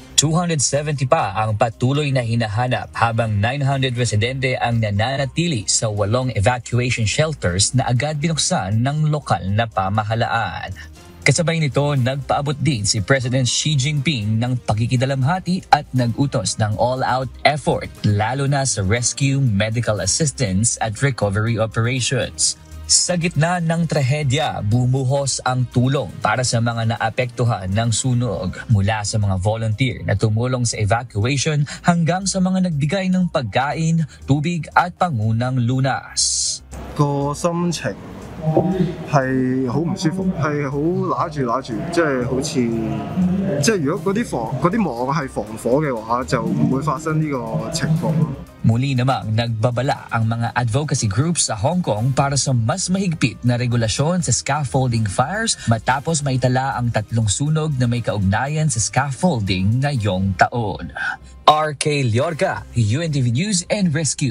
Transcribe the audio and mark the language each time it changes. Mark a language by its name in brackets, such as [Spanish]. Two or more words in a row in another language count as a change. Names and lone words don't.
[Filipino] 270 pa ang patuloy na hinahanap habang 900 residente ang nananatili sa 8 [English] evacuation shelters [Filipino] na agad binuksan ng lokal na pamahalaan. Kasabay nito, nagpaabot din si President Xi Jinping ng pakikidalamhati at nag-utos ng [English] all-out effort [Filipino] lalo na sa [English] rescue, medical assistance [Filipino] at [English] recovery operations. [Filipino] Sa gitna ng trahedya, bumuhos ang tulong para sa mga naapektuhan ng sunog mula sa mga volunteer na tumulong sa evacuation hanggang sa mga nagbigay ng pagkain, tubig at pangunang lunas. [Cantonese] 個心情係好唔舒服，係好揦住，即係好似即係如果嗰啲網係防火嘅話，就唔會發生呢個情況咯。 [Filipino] Muli namang nagbabala ang mga [English] advocacy groups [Filipino] sa Hong Kong para sa mas mahigpit na regulasyon sa [English] scaffolding fires [Filipino] matapos maitala ang 3 sunog na may kaugnayan sa scaffolding ngayong taon. RK Liorca, UNTV News and Rescue.